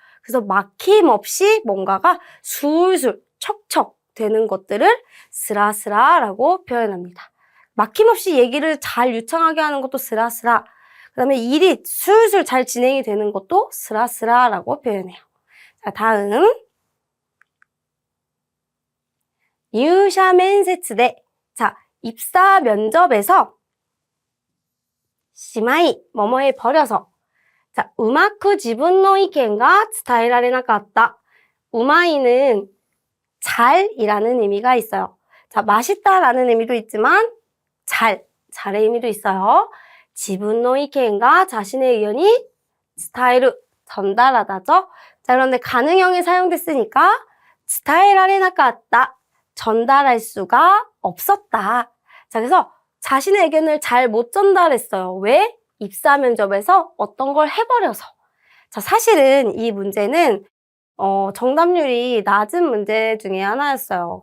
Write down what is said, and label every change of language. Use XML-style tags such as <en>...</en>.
<ko>그래서 막힘없이 뭔가가 술술 척척 되는 것들을 스라스라라고 표현합니다. 막힘없이 얘기를 잘 유창하게 하는 것도 스라스라. 그 다음에 일이 술술 잘 진행이 되는 것도 스라스라라고 표현해요. 자, 다음.</ko> <ja>入社面接で 자,</ja> <ko>입사 면접에서</ko> <ja>しまい,</ja> <ko>뭐뭐에 버려서</ko> <ja>자, うまく自分の意見が伝えられなかった.</ja> <ko>우마이는 잘이라는 의미가 있어요. 자, 맛있다라는 의미도 있지만 잘의 의미도 있어요.</ko> <ja>自分の意見が</ja> <ko>자신의 의견이 伝える, 전달하다죠. 자, 그런데 가능형이 사용됐으니까 伝えられなかった, 전달할 수가 없었다. 자, 그래서 자신의 의견을 잘 못 전달했어요. 왜? 입사 면접에서 어떤 걸 해버려서. 자, 사실은 이 문제는 정답률이 낮은 문제 중에 하나였어요.</ko>